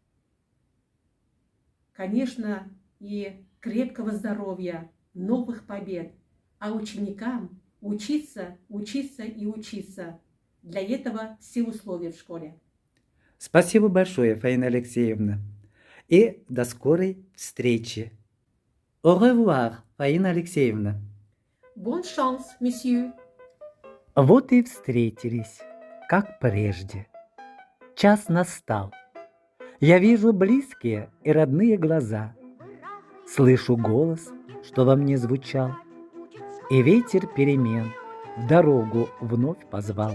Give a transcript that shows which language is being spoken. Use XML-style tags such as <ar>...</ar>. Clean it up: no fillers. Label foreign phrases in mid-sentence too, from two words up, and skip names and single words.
<ru>Конечно, и крепкого здоровья, новых побед. А ученикам учиться, учиться и учиться. Для этого все условия в школе. Спасибо большое, Фаина Алексеевна. И до скорой встречи.</ru> <fr>Au revoir,</fr> <ru>Фаина Алексеевна.</ru> <fr>Bonne chance, monsieur.</fr> <ru>Вот и встретились, как прежде. Час настал. Я вижу близкие и родные глаза. Слышу голос, что во мне звучал, и ветер перемен в дорогу вновь позвал.</ru>